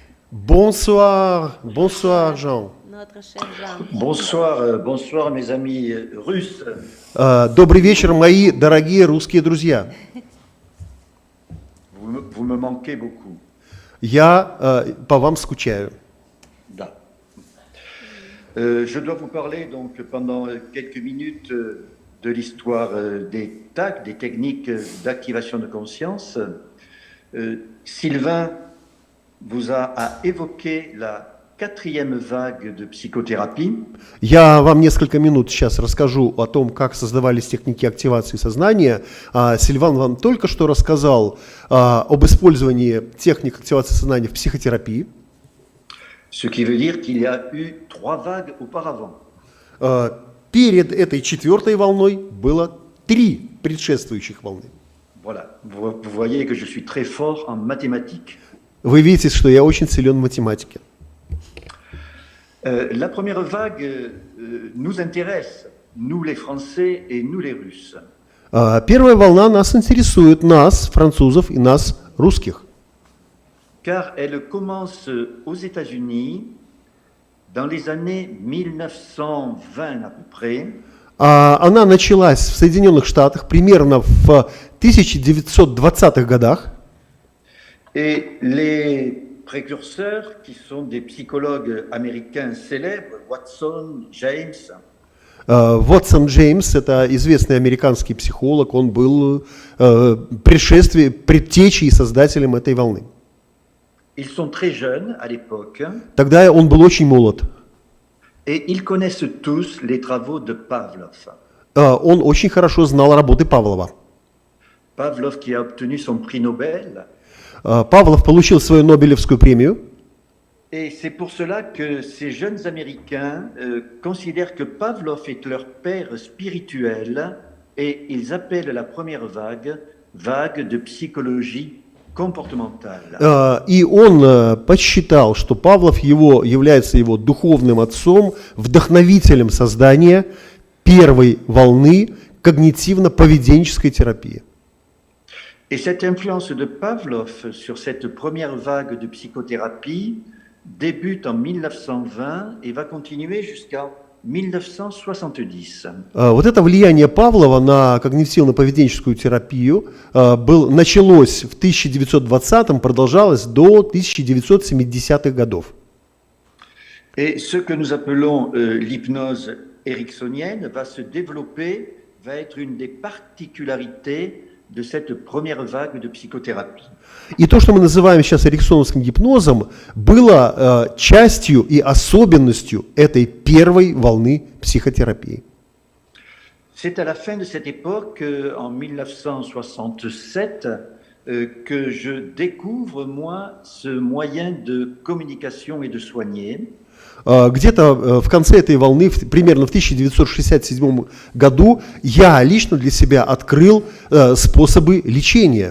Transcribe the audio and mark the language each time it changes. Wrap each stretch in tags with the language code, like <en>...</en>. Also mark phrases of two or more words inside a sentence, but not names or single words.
<fr>Bonsoir, bonsoir, Bonsoir, Jean. notre cher Jean. Bonsoir mes amis russes.</fr> <ru>Добрый вечер, мои дорогие русские друзья.</ru> <fr>Vous me manquez beaucoup.</fr> <ru>Я по вам скучаю. Da.</ru> <fr>Je dois vous parler donc pendant quelques minutes de l'histoire des TAC, des techniques d'activation de conscience. Sylvain vous a évoqué la 4e vague de psychothérapie.</fr> <ru>Я вам несколько минут сейчас расскажу о том, как создавались техники активации сознания. Сильван вам только что рассказал об использовании техник активации сознания в психотерапии.</ru> <fr>Ce qui veut dire qu'il y a eu 3 vagues auparavant.</fr> <ru>Перед этой 4-й волной было 3 предшествующих волны.</ru> <fr>Voilà, vous voyez que je suis très fort en mathématiques.</fr> <ru>Вы видите, что я очень силен в математике.</ru> <fr>La première vague nous intéresse, nous les Français et nous les Russes.</fr> <ru>Первая волна нас интересует, нас, французов, и нас, русских.</ru> <fr>Car elle commence aux États-Unis dans les années 1920 à peu près.</fr> <ru>Она началась в Соединенных Штатах примерно в 1920-х годах.</ru> <fr>Et les précurseurs, qui sont des psychologues américains célèbres, Watson, James,</fr> <ru>Вотсон Джеймс, это известный американский психолог, он был предтечей и создателем этой волны.</ru> <fr>ils sont très jeunes à l'époque</fr> <ru>Тогда он был очень молод.</ru> <fr>et ils connaissent tous les travaux de Pavlov.</fr> <ru>Он очень хорошо знал работы Павлова.</ru> <fr>Pavlov qui a obtenu son prix Nobel.</fr> <ru>Павлов получил свою Нобелевскую премию.</ru> <fr>Et c'est pour cela que ces jeunes Américains considèrent que Pavlov est leur père spirituel et ils appellent la première vague de psychologie comportementale.</fr> <ru>И он посчитал, что Павлов является его духовным отцом, вдохновителем создания первой волны когнитивно-поведенческой терапии.</ru> <fr>Et cette influence de Pavlov sur cette première vague de psychothérapie débute en 1920 et va continuer jusqu'à 1970.</fr> <ru>Вот это влияние Павлова на когнитивно-поведенческую терапию началось в 1920-м, продолжалось до 1970-х годов.</ru> <fr>Et ce que nous appelons l'hypnose ericksonienne va se développer, va être une des particularités de cette première vague de psychothérapie.</fr> <ru>И то, что мы называем сейчас эриксоновским гипнозом, было частью и особенностью этой первой волны психотерапии.</ru> <fr>C'est à la fin de cette époque, en 1967, que je découvre, moi, ce moyen de communication et de soigner.</fr> <ru>Где-то в конце этой волны, примерно в 1967 году, я лично для себя открыл способы лечения.</ru>